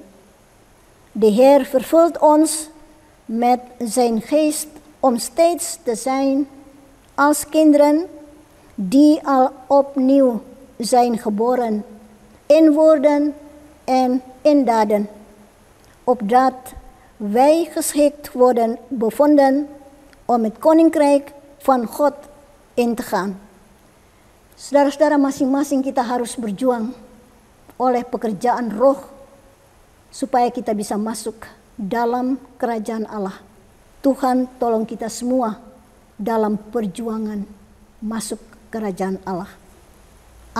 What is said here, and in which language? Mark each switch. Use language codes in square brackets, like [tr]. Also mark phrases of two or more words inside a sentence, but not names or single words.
[nl] De Heer vervult ons met zijn geest om steeds te zijn als kinderen die al opnieuw zijn geboren, in woorden en in daden, opdat wij geschikt worden bevonden om het koninkrijk van God in te gaan. [id] Saudara-saudara, masing-masing kita harus berjuang oleh pekerjaan Roh supaya kita bisa masuk dalam kerajaan Allah. Tuhan tolong kita semua dalam perjuangan masuk kerajaan Allah.